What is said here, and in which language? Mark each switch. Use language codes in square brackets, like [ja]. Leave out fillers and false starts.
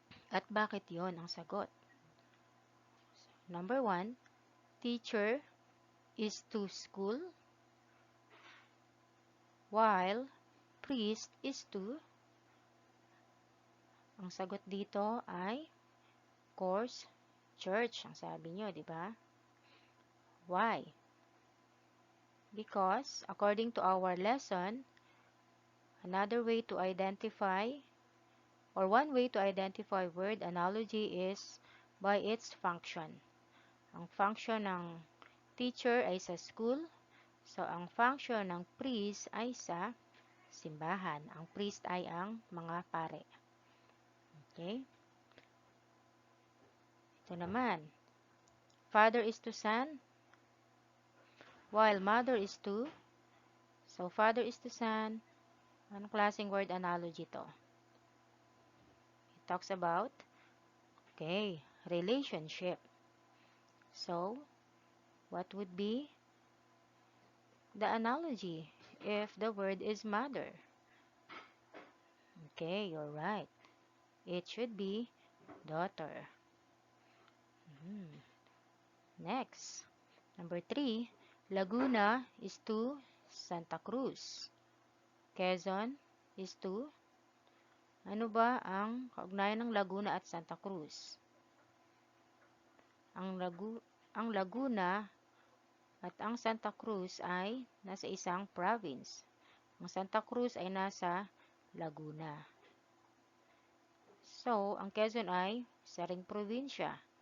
[tl] At bakit yon ang sagot? [en] Number 1, teacher is to school, while priest is to, [tl] ang sagot dito ay course, church, ang sabi nyo, di ba? [en] Why? Because, according to our lesson, another way to identify, or one way to identify word analogy is by its function. [tl] Ang function ng teacher ay sa school, so ang function ng priest ay sa simbahan. Ang priest ay ang mga pare. Okay? Ito naman. [en] Father is to son, while mother is to. So, father is to son. [tl] Anong klaseng word analogy to? [en] It talks about, okay, relationship. So, what would be the analogy if the word is mother? Okay, you're right. It should be daughter. Next, number 3, Laguna is to Santa Cruz. Quezon is to [tl] Ano ba ang kaugnayan ng Laguna at Santa Cruz? Ang Laguna at ang Santa Cruz ay nasa isang province. Ang Santa Cruz ay nasa Laguna. So, ang Quezon ay isa ring probinsya.